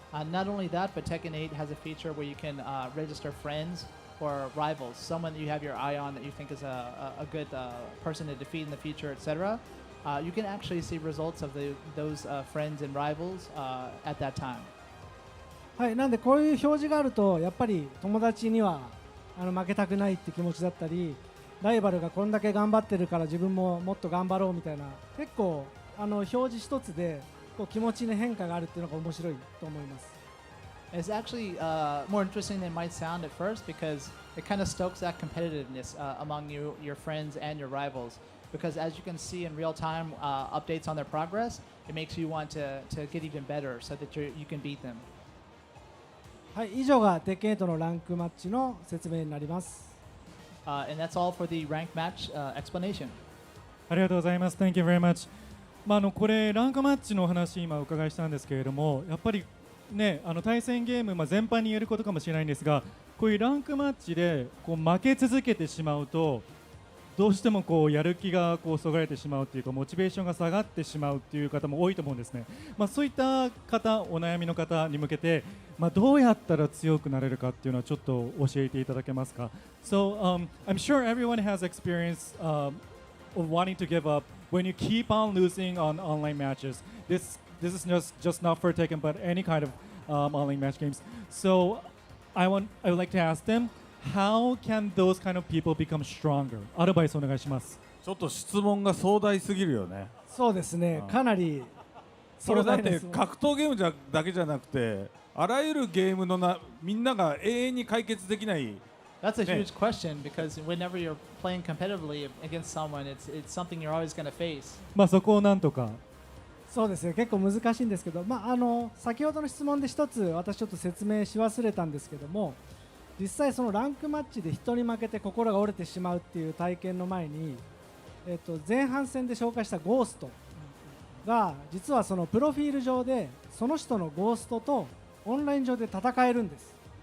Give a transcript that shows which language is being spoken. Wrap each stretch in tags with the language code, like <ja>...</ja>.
<en>Not only that, but Tekken 8 has a feature where you can register friends or rivals, someone that you have your eye on that you think is a good person to defeat in the future, etc. you can actually see results of those friends and rivals at that time.</en> <ja>はい、なんでこういう表示があるとやっぱり友達には負けたくないって気持ちだったり、ライバルがこんだけ頑張ってるから自分ももっと頑張ろうみたいな、結構表示一つでこう気持ちに変化があるっていうのが面白いと思います。</ja> <en>It's actually more interesting than it might sound at first because it kind of stokes that competitiveness among your friends and your rivals. Because as you can see in real time updates on their progress, it makes you want to get even better so that you can beat them.</en> <ja>はい、以上がテッケン8のランクマッチの説明になります。</ja> <en>And that's all for the rank match explanation.</en> <ja>ありがとうございます。</ja> <en>Thank you very much.</en> <ja>これランクマッチのお話今お伺いしたんですけれども、やっぱりね、対戦ゲーム、全般に言えることかもしれないんですが、こういうランクマッチでこう負け続けてしまうと、どうしてもこうやる気がこうそがれてしまうというか、モチベーションが下がってしまうという方も多いと思うんですね。そういった方、お悩みの方に向けて、どうやったら強くなれるかっていうのはちょっと教えていただけますか。</ja> <en>So, I'm sure everyone has experience of wanting to give up when you keep on losing on online matches. This is just not for Tekken, but any kind of online match games. So, I would like to ask them, how can those kind of people become stronger?</en> <ja>アドバイスお願いします。ちょっと質問が壮大すぎるよね。そうですね、かなりそれだって格闘ゲームだけじゃなくて、あらゆるゲームのみんなが永遠に解決できない。</ja> <en>That's a huge question because whenever you're playing competitively against someone, it's something you're always going to face.</en> <ja>そこをなんとか。そうですね、結構難しいんですけど、先ほどの質問で一つ私ちょっと説明し忘れたんですけども、実際そのランクマッチで人に負けて心が折れてしまうっていう体験の前に、前半戦で紹介したゴーストが実はそのプロフィール上でその人のゴーストとオンライン上で戦えるんです。</ja>